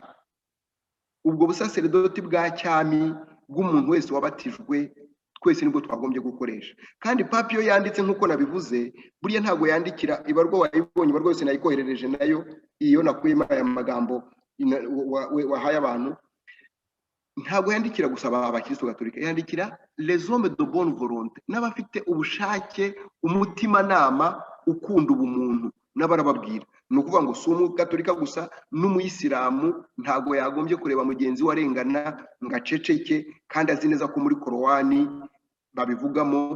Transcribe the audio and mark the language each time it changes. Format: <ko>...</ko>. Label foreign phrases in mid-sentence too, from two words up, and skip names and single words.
<rw>Ubwo busaseredoti bwa cyami bw'umuntu wese wabatijwe twese nibwo twagombye gukoresha. Kandi Papa iyo yanditse nk'uko nabivuze, buriya ntabwo yandikira ibarwa wayibonye, ibarwa yose nayikoherereje nayo, iyo nakuyemo aya magambo wahaye abantu, ntabwo yandikira gusaba abakristo gatolika, yandikira</rw> <fr>les hommes de bonne volonté,</fr> <rw>n'abafite ubushake, umutima nama, ukunda ubumuntu, n'abarababwira. Ni ukuvuga ngo si umugatolika gusa, n'umuyisilamu ntabwo yagombye kureba mugenzi we arengana ngo aceceke, kandi azi neza ko muri korowani babivugamo.</rw>